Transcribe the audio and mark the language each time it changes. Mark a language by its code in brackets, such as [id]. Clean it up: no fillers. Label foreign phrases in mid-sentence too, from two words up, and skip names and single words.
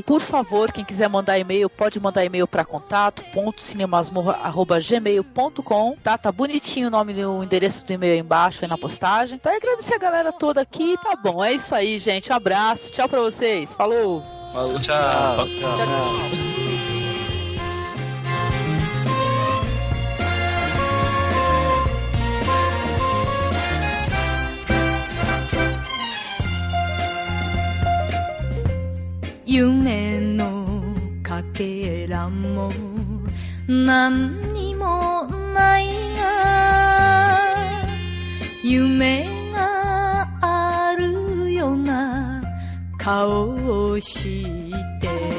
[pt] Por favor, quem quiser mandar e-mail, pode mandar e-mail para contato.cinemasmorra@gmail.com, tá bonitinho o nome do endereço do e-mail aí embaixo, aí na postagem. Então, agradecer a galera toda aqui, tá bom, é isso aí, gente, um abraço, tchau pra vocês, falou! Falou, tchau. Tchau. [ja] 夢のかけらも何にもないが夢があるような顔をして